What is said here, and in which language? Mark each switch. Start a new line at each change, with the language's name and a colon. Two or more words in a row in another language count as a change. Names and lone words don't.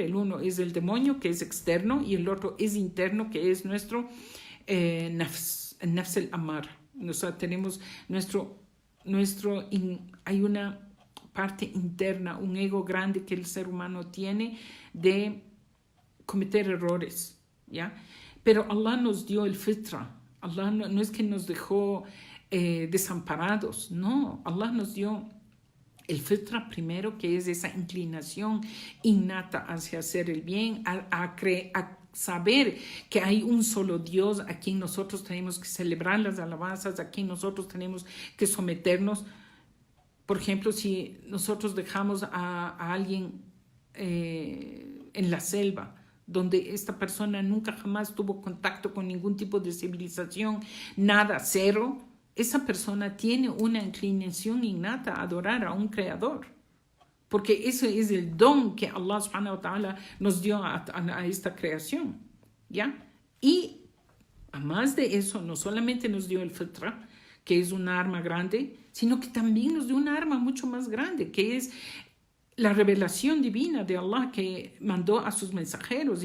Spanish: El uno es el demonio, que es externo, y el otro es interno, que es nuestro el
Arabic: نفس الأمارة.
Spanish: O sea, tenemos hay una parte interna, un ego grande que el ser humano tiene de cometer errores, ¿ya? Pero Allah nos dio el fitra. Allah no es que nos dejó desamparados, no. Allah nos dio el fitra primero, que es esa inclinación innata hacia hacer el bien, a saber que hay un solo Dios a quien nosotros tenemos que celebrar las alabanzas, a quien nosotros tenemos que someternos. Por ejemplo, si nosotros dejamos a alguien en la selva, donde esta persona nunca jamás tuvo contacto con ningún tipo de civilización, nada, cero, esa persona tiene una inclinación innata a adorar a un creador. Porque ese es el don que
Arabic: الله سبحانه وتعالى
Spanish: nos dio a esta creación, ¿ya? Y además de eso, no solamente nos dio el fitra, que es una arma grande, sino que también nos dio una arma mucho más grande, que es la revelación divina de Allah que mandó a sus mensajeros.